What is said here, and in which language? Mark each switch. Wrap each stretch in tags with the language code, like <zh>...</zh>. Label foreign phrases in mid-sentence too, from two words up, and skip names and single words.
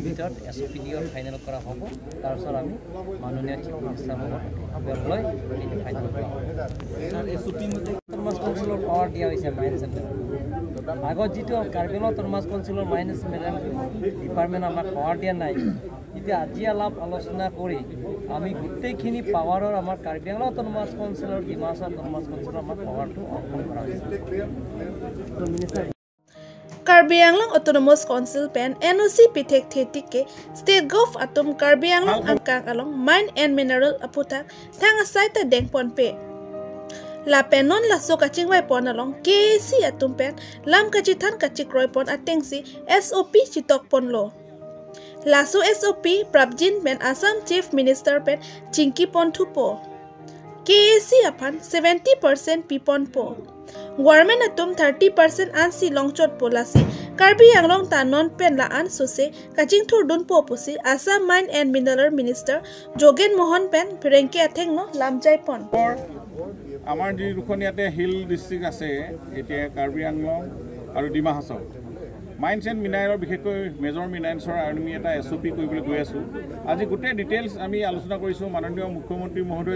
<as>ভিতৰত SOPD ফাইনেল কৰা হ'ব তাৰপিছত আমি মাননীয়</as> <en>Chief Minister</en> <as>লগত লৈ ফাইনেল কৰা হ'ব SOP মতে অট'নমাছ কাউন্সিলৰ পাৱাৰ দিয়া হৈছে</as> <en>mines and</en> <as>আগত যিটো কাৰ্বি আংলং অট'নমাছ কাউন্সিলৰ</as> <en>Mines Mineral Department</en> <as>আমাক পাৱাৰ দিয়া নাই এতিয়া আজি অলপ আলোচনা কৰি আমি গোটেইখিনি পাৱাৰৰ আমাৰ কাৰ্বি আংলং অট'নমাছ কাউন্সিলৰ ডিমা হাছাও অট'নমাছ কাউন্সিলৰ আমাৰ পাৱাৰটো অৰ্পণ কৰা হৈছে</as> <mjw>Karbi Anglong Autonomous Council Pen NOC Pitek Thetik ke</mjw> <en>State Gov</en> <mjw>Atum Karbi Anglong Angkang along</mjw> <en>Mine and Mineral</en> <mjw>Aputak Tang Asaita Deng Ponpe. La penon la so kaching wai pon along KAC Atum Pen Lam Kachitan Kachikroy Pon Atengsi SOP Chitok Ponlo. La so SOP Prabjin Pen Assam</mjw> <en>Chief Minister</en> <mjw>Pen Chinki Pon Thupo. KAC Apan 70% Pipon Po. Government atum 30% an si longchot polasi Karbi Anglong ta non pen la an sose kaching thur dun po pusi Assam</mjw> <en>Mine and Mineral Minister</en> <mjw>Jogen Mohan pen Prenke Athengno lamjai pon</mjw> <as>আমাৰ যি দুখনিয়াতে</as> <en>hill district</en> <as>আছে এতিয়া কাৰ্বি আংলং আৰু ডিমা হাছাও</as> <en>mines and mineralৰ</en> <as>বিশেষকৈ</as> <en>major mineralsৰ</en> <as>আমি এটা SOP কৰিবলৈ গৈ আছোঁ আজি গোটেই ডিটেইলছ আমি আলোচনা কৰিছোঁ মাননীয় মুখ্যমন্ত্ৰী মহোদয়</as>